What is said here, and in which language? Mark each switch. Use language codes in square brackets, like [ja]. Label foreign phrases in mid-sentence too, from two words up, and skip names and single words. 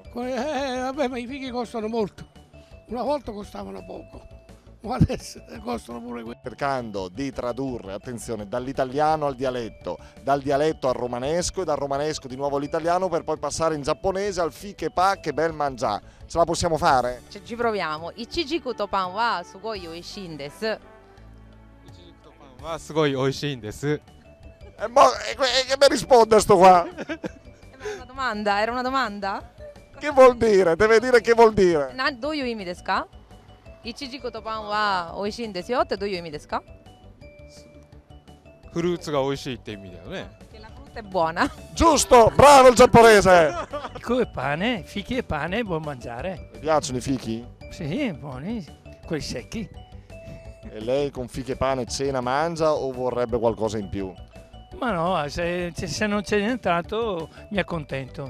[it] Vabbè, ma i fighi costano molto. Una volta costavano poco, ma adesso costano pure quelli. Cercando di tradurre, attenzione, dall'italiano al dialetto, dal dialetto al romanesco e dal romanesco di nuovo all'italiano per poi passare in giapponese al fiche pa, che bel mangià. Ce la possiamo fare? Ci proviamo. [ja] いちじくとパンはすごいおいしいんです. [it] E che mi risponde sto qua? Era una domanda? Che vuol dire? Deve dire che vuol dire. [ja] どういう意味ですか? いちじくとパンはおいしいんですよってどういう意味ですか? フルーツが美味しいって意味だよね。 [it] Che la frutta è buona. Giusto, bravo il giapponese. Fico e pane, fichi e pane, buon mangiare. Mi piacciono i fichi? Sì, buoni, quelli secchi. E lei con fiche e pane cena mangia o vorrebbe qualcosa in più? Ma no, se non c'è nient'altro mi accontento.